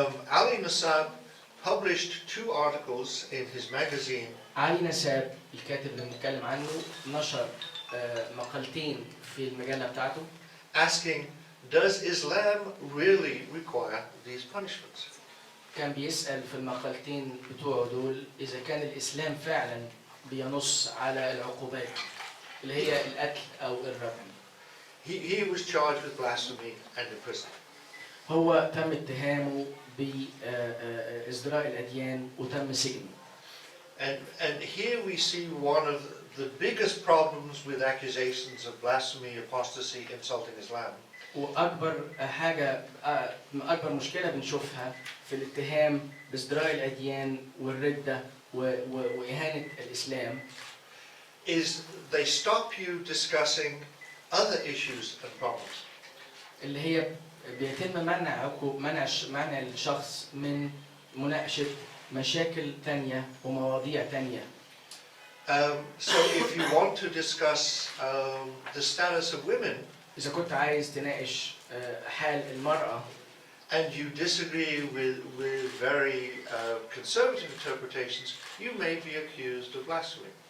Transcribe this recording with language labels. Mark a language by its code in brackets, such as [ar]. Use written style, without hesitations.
[en] Ali Nassab published 2 articles in his magazine. [ar] علي نساب الكاتب اللي بنتكلم عنه نشر مقالتين في المجلة بتاعته [en] asking, does Islam really require these punishments? [ar] كان بيسأل في المقالتين بتوعه دول إذا كان الإسلام فعلا بينص على العقوبات اللي هي القتل أو الرجم. [en] He was charged with blasphemy and imprisoned. [ar] هو تم اتهامه بازدراء الأديان وتم سجنه. [en] And here we see one of the biggest problems with accusations of blasphemy, apostasy, insulting Islam. [ar] وأكبر حاجة، أكبر مشكلة بنشوفها في الاتهام بازدراء الأديان والردة وإهانة الإسلام [en] is they stop you discussing other issues and problems. [ar] اللي هي بيتم منع الشخص من مناقشة مشاكل تانية ومواضيع تانية. [en] So if you want to discuss the status of women, [ar] إذا كنت عايز تناقش حال المرأة [en] and you disagree with very conservative interpretations, you may be accused of blasphemy.